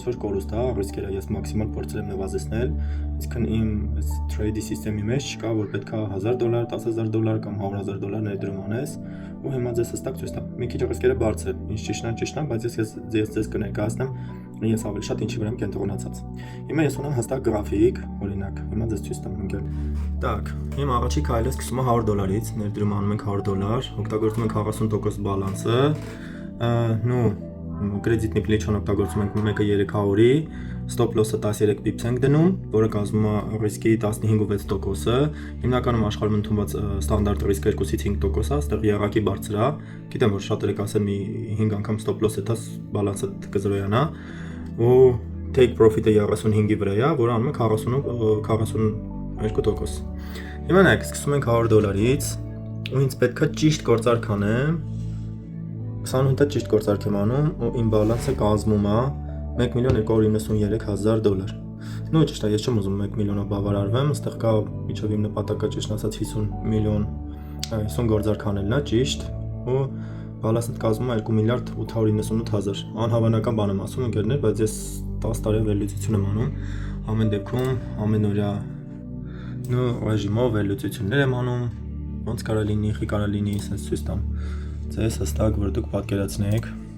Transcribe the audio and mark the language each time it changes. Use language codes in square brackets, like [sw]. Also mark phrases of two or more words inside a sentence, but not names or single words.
[hy] որ կորուստ է, ռիսկերը ես մաքսիմալ փորձել եմ նվազեցնել, այսինքն իմ այս թրեյդի սիստեմի մեջ չկա, որ պետքա $1,000, $10,000 կամ $100,000 ներդրում անես, ու հիմա ձեզ հստակ ցույց տամ։ Մի քիչ ռիսկերը բարձր են, ինչ ճիշտ է, բայց ես ձեզ կներկայացնեմ ես ավելի շատ ինչի վրա եմ կենտրոնացած։ Հիմա ես ունեմ հստակ գրաֆիկ, օրինակ, հիմա ձեզ ցույց տամ ընկեր։ Так, հիմա առաջի քայլը սկսում է $100-ից, ներդրում անում ենք $100, օգտագործում ենք 40% բալանսը, [ru] кредитное плечо [hy] օգտագործում ենք 1/300-ի, [en] stop loss-ը [hy] 13 pips ենք դնում, որը կազմում է ռիսկի 15.6%-ը, հիմնականում աշխարհում ընդունված ստանդարտ ռիսկը 2-ից 5% է, այստեղ եռակի բարձր է, գիտեմ որ շատերը կասեն մի 5 անգամ [en] stop loss-ը [hy] դաս բալանսը կզրոյանա, ու [en] take profit-ը [hy] 35-ի վրա է, որը անում է 42%։ Հիմա նայեք, սկսում ենք $100-ից, ու ինձ պետքա ճիշտ գործարք անեմ, 20 հունտա ճիշտ գործարք եմ անում, ու իմ բալանսը կազմում է $1,293,000։ Նույն ճիշտ է, ես չեմ ուզում 1 միլիոնով բավարարվեմ, այստեղ կա միջով իմ նպատակը ճիշտ ասած 50 գործարք անելն է, ճիշտ, ու բալանսը կազմում է $2,898,000։ Անհավանական բան եմ ասում ընկերներ, բայց ես 10 տարի վերլուծություն եմ անում, ամեն դեպքում ամենօրյա ռեժիմով վերլուծություններ եմ անում, ոնց կարա լինի, խի կարա լինի, ասես ցույց տամ ձեզ հստակ, որ դուք պատկերացնեք